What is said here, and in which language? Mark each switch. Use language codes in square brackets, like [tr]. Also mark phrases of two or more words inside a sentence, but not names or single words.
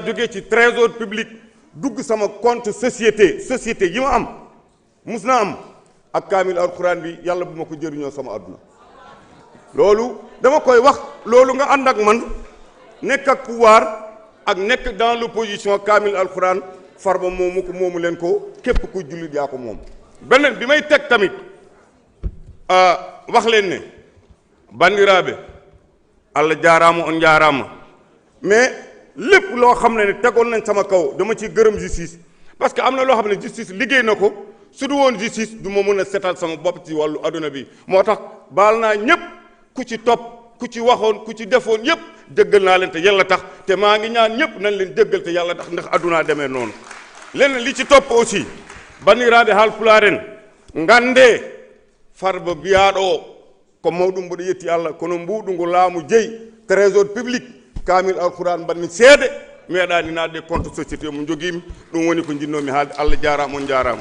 [wo] jógee ci [fr] trésor public [wo] dugg sama compte société yi ma am mus naa am ak kaamil alxuraan bi yàlla bu ma ko jëriñoo sama àdduna loolu dama koy wax loolu nga ànd ak man nekk ak pouvoir ak nekk [fr] dans l'opposition [wo] kaamil alxuraan Farba moomu ko moomu leen ko képp ku jullit yaa ko moom beneen bi may teg tamit wax leen ne [ff] bandiraaɓe Allah jaaraama on jaaraama [wo] mais lépp loo xam ne tegoon nañ sama kaw dama ci gërëm justice [fr] parce que [wo] am na loo xam ne justice liggéey na ko su du woon justice du ma mën a setal sama bopp ci wàllu adduna bi moo tax baal naa ñépp ku ci topp ku ci waxoon ku ci defoon yépp dëggal naa leen te yàlla tax te maa ngi ñaan ñépp nañ leen dëggal te yàlla tax ndax addunaa demee noonu leneen li ci topp aussi [ff] bandiraaɓe haalpulaaren ngande Farba biyaɗo ko mawɗum mboɗo yetti Allah kono mbuɗu ngu laamu jeyi trésor public kaamil alquran mbanmi seede meeɗani naatde compte société mo joguimi ɗum woni ko jinnomi haalde Allah jarama on jarama